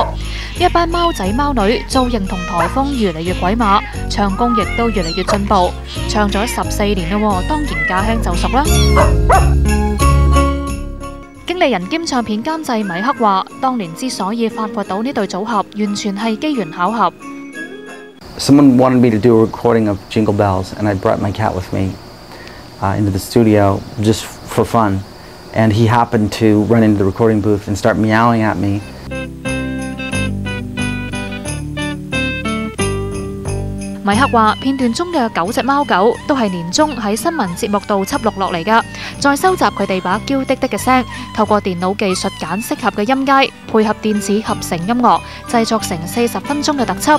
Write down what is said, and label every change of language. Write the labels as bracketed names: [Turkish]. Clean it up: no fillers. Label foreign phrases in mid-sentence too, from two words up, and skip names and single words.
[Cantonese] 一班貓仔貓女造型同台風越嚟越鬼馬，唱功亦都越嚟越進步。唱咗14年啦，當然駕輕就熟啦。經理人兼唱片監製米克話：當年之所以發掘到呢對組合，完全係機緣巧合。 [English] Someone wanted me to do a recording of Jingle Bells, and I brought my cat with me into the studio just for fun. And he happened to run into the recording booth and start meowing at me. [Cantonese] 米克話：片段中嘅9隻貓狗都係年中喺新聞節目度輯錄落嚟㗎，再收集佢哋把嬌滴滴嘅聲，透過電腦技術揀適合嘅音階，配合電子合成音樂，製作成40分鐘嘅特輯。